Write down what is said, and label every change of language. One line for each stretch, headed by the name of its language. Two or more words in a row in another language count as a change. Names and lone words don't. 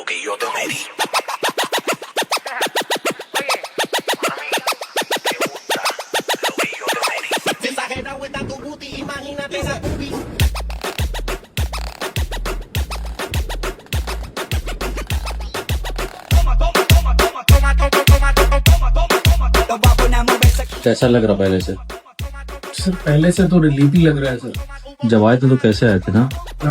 Spanish: que yo te medí. Exagerado está tu booty, imagínate esa booty.
Hindi: कैसा लग रहा पहले से? सर पहले से तो रिलीफ ही लग रहा है सर। जब आए थे तो कैसे आए थे ना?